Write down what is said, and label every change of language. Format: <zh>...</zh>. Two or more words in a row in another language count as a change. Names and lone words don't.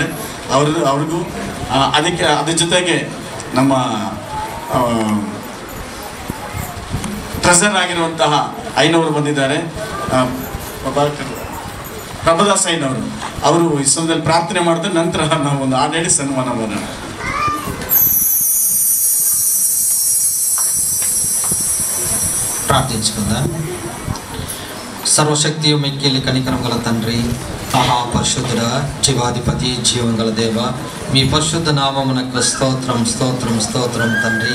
<kn>ಅವ್ರಿಗೂ ಅದ್ರ ಜೊತೆಗೆ ನಮ್ಮ ಟ್ರೆಸರ್ ಆಗಿರುವಂತಹ ಐನವರು ಬಂದಿದ್ದಾರೆ. ಪ್ರಭುದಾಸ್ ಐನವರು ಅವರು ಈ ಸಮಯದಲ್ಲಿ ಪ್ರಾರ್ಥನೆ ಮಾಡಿದ ನಂತರ ನಾವು ಒಂದು ಆಡಳಿ ಸನ್ಮಾನ ಮಾಡೋಣ.</kn> <te>ప్రార్థించుకుందాం. సర్వశక్తి మిక్కిలి కనికరం గల తండ్రి, మహాపరిశుద్ధుడ, జీవాధిపతి, జీవం గల దేవ, మీ పరిశుద్ధ నామమునకు స్తోత్రం స్తోత్రం స్తోత్రం తండ్రి.</te>